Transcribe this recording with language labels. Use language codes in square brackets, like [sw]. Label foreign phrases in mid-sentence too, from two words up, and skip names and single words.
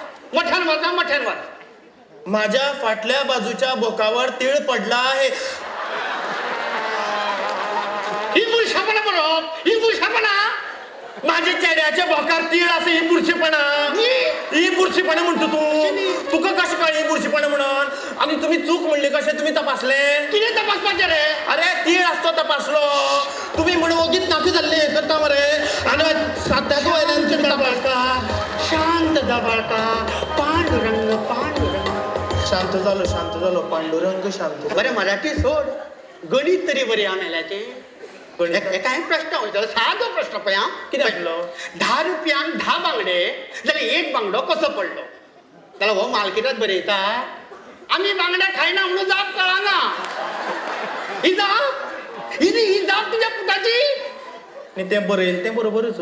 [kok] मोठ्यान वाच. [mr] माझ्या फाटल्या बाजूच्या बोकावर तीळ पडला आहे. ही बुरशापणा बरोबर. ही बुरशापणा. माझ्या चेड्याच्या भोकार तीळ असं ही बुरशीपणा. ही बुरशीपणा म्हणतो तू. [kok] तुका कशें कळ्ळें ही बुरशीपणा म्हणून. आणि तुम्ही चूक म्हणली कशें. [mr] तुम्ही तपासले. [kok] कितें तपासपाचें रे. [mr] अरे तीळ असतो तपासलो. [kok] तुम्ही म्हणून ओगीत नाकी जाल्ले हे करता मरे. आणि साध्याक वयल्यान तुम्ही तपासता. शांत जा बाळका. पांडुरंग पांडुरंग. [mr] शांत झालो पांडुरंग शांत. [kok] बरे मराठी सोड. [mr] गणित तरी बरी आम्हाला काय प्रश्न होतो. [kok] साधो प्रश्न पळय. कितें आसलो. 10 रुपयांक 10 बांगडे जाल्यार एक बांगडो कसो पडलो. जाल्यार हो मालकिरात बरयता. आम्ही बांगडे खायना म्हणून जाप कळना. [mr] ही जाप तुझ्या पुताची. [kok] आणि ते बरयलें तें बरोबरच.